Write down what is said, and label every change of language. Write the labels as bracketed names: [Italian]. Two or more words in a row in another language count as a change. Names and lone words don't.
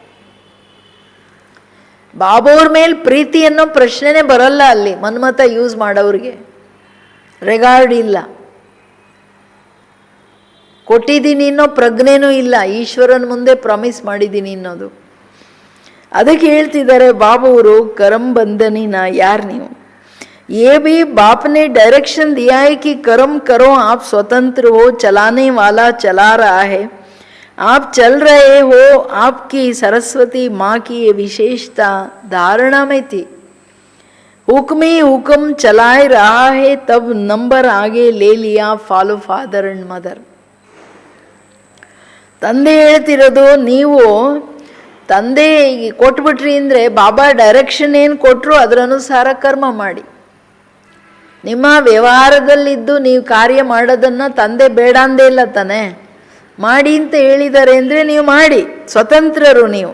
[Kannada] ಬಾಬಾವ್ರ ಮೇಲೆ ಪ್ರೀತಿ ಅನ್ನೋ ಪ್ರಶ್ನೆನೇ ಬರಲ್ಲ ಅಲ್ಲಿ. ಮನ್ಮತ ಯೂಸ್ ಮಾಡೋರಿಗೆ ರೆಗಾರ್ಡ್ ಇಲ್ಲ. ಕೊಟ್ಟಿದ್ದೀನಿ ಅನ್ನೋ ಪ್ರಜ್ಞೆನೂ ಇಲ್ಲ, ಈಶ್ವರನ ಮುಂದೆ ಪ್ರಾಮಿಸ್ ಮಾಡಿದ್ದೀನಿ ಅನ್ನೋದು. ಅದಕ್ಕೆ ಹೇಳ್ತಿದ್ದಾರೆ ಬಾಬುವರು, [Hindi] करम बंधनी ना यार ನೀವು ये भी बाप ने डायरेक्शन दिया है कि कर्म करो, आप स्वतंत्र हो, चलाने वाला चला रहा है, आप चल रहे हो. आपकी सरस्वती माँ की ये विशेषता धारणा में थी. हुक्म ही हुक्म चलाए रहा है, तब नंबर आगे ले लिया, [English] follow father and mother. [Kannada] ತಂದೆ ಹೇಳ್ತಿರೋದು, ನೀವು ತಂದೆ ಕೊಟ್ಬಿಟ್ರಿ ಅಂದರೆ ಬಾಬಾ ಡೈರೆಕ್ಷನ್ ಏನು ಕೊಟ್ಟರು ಅದರ ಅನುಸಾರ ಕರ್ಮ ಮಾಡಿ. ನಿಮ್ಮ ವ್ಯವಹಾರದಲ್ಲಿದ್ದು ನೀವು ಕಾರ್ಯ ಮಾಡೋದನ್ನು ತಂದೆ ಬೇಡ ಅಂದೇ ಇಲ್ಲ ತಾನೆ, ಮಾಡಿ ಅಂತ ಹೇಳಿದ್ದಾರೆ ಅಂದರೆ ನೀವು ಮಾಡಿ, ಸ್ವತಂತ್ರರು ನೀವು.